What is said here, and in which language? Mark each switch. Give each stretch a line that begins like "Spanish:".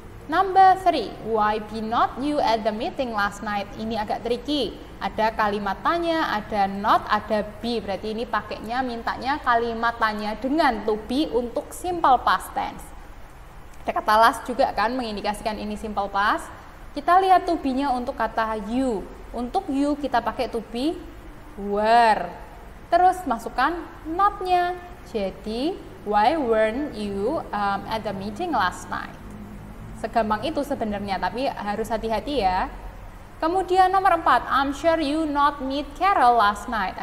English: Number 3, why be not you at the meeting last night?
Indonesian: Ini agak tricky. Ada kalimat tanya, ada not, ada be. Berarti ini pakainya mintanya kalimat tanya dengan to be untuk simple past tense. Ada kata last juga kan mengindikasikan ini simple past. Kita lihat to be-nya untuk kata you. Untuk you kita pakai to be were. Terus masukkan not-nya. Jadi
English: why weren't you at the meeting last night?
Indonesian: Segampang itu sebenarnya, tapi harus hati-hati ya. Kemudian nomor 4,
English: I'm sure you not meet Carol last night.